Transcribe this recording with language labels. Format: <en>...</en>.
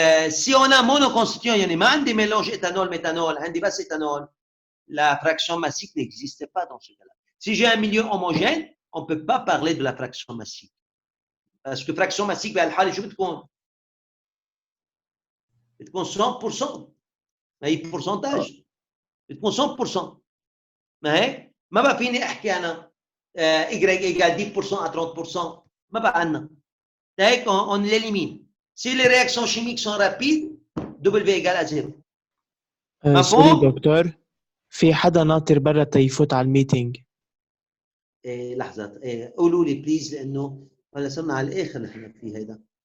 <fr>Si on a monoconstituant, il y en a des mélanges éthanol-méthanol, un débat éthanol. La fraction massique n'existe pas dans ce cas-là. Si j'ai un milieu homogène, on ne peut pas parler de la fraction massique. Parce que fraction massique, je vais</fr> <ar>بتكون</ar> <fr>100%.</fr> <ar>ما هي pourcentage. بتكون 100%. ما هيك؟ ما بقى فيني احكي انا</ar> <fr>y égale 10% à 30%.</fr> <ar>ما بقى عندنا.</ar> <fr>هيك on l'élimine. Si les réactions chimiques sont rapides, W égale à 0.</fr> <ar>سوري دكتور، في حدا ناطر برا تيفوت على الميتينج. لحظة قولوا لي بليز لانه هلا صرنا على الاخر نحن في هيدا.</ar>